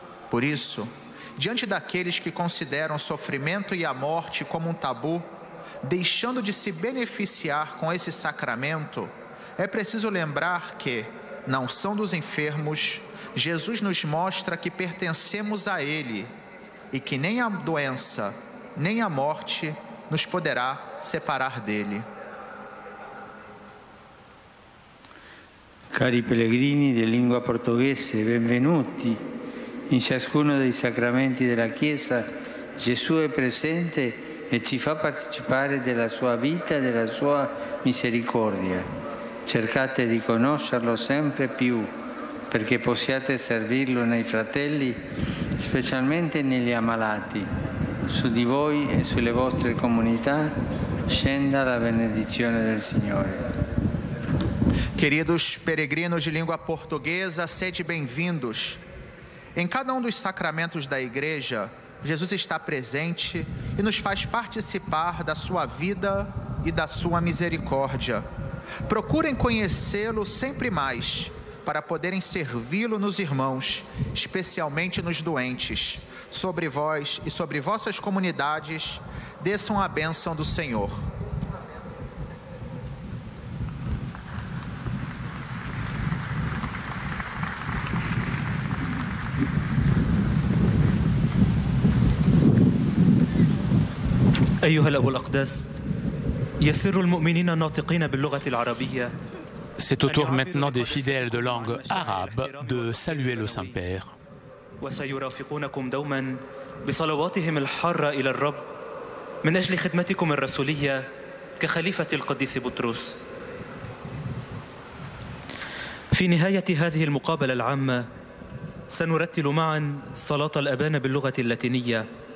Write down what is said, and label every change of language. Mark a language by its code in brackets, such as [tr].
[pt] Por isso, diante daqueles que consideram o sofrimento e a morte como um tabu, deixando de se beneficiar com esse sacramento, é preciso lembrar que, na unção dos enfermos, Jesus nos mostra que pertencemos a Ele e que nem a doença, nem a morte nos poderá separar dele. [it] Cari pellegrini di lingua portoghese, benvenuti. In ciascuno dei sacramenti della Chiesa Gesù è presente e ci fa partecipare della sua vita e della sua misericordia. Cercate di conoscerlo sempre più perché possiate servirlo nei fratelli, specialmente negli ammalati. Su di voi e sulle vostre comunità scenda la benedizione del Signore. [pt] Queridos peregrinos de língua portuguesa, sede bem-vindos. Em cada um dos sacramentos da Igreja, Jesus está presente e nos faz participar da sua vida e da sua misericórdia. Procurem conhecê-lo sempre mais, para poderem servi-lo nos irmãos, especialmente nos doentes. Sobre vós e sobre vossas comunidades, desçam a bênção do Senhor. [ar] أيها الأب الأقدس يسر المؤمنين الناطقين باللغة العربية. [fr] C'est au tour maintenant des fidèles de langue arabe de saluer le Saint-Père. [ar] وسيرافقونكم دوما بصلواتهم الحارة إلى الرب من أجل خدمتكم الرسولية كخليفة القديس بطرس. في نهاية هذه المقابلة العامة سنرتل معا صلاة الأبان باللغة اللاتينية.